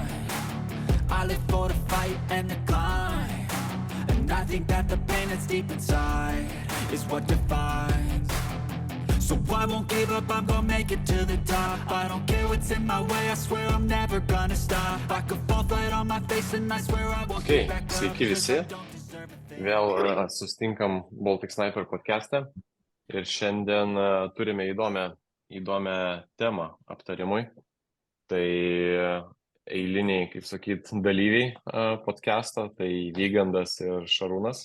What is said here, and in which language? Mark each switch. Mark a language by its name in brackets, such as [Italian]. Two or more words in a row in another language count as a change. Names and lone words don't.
[English] I live for the fight and the climb. And I think that the pain that's deep inside is what defines. So I won't give up, I'm gonna make it to the top. I don't care what's in my way, I swear I'm never gonna stop. I could fall flat on my face and I swear I won't get back up. [Lithuanian] Sveiki visi, vėl sustinkam Baltic Sniper podcast'e ir šiandien turime įdomią temą aptarimui. Tai eiliniai, kaip sakyt, dalyviai podcast'o, tai Vygandas ir Šarūnas.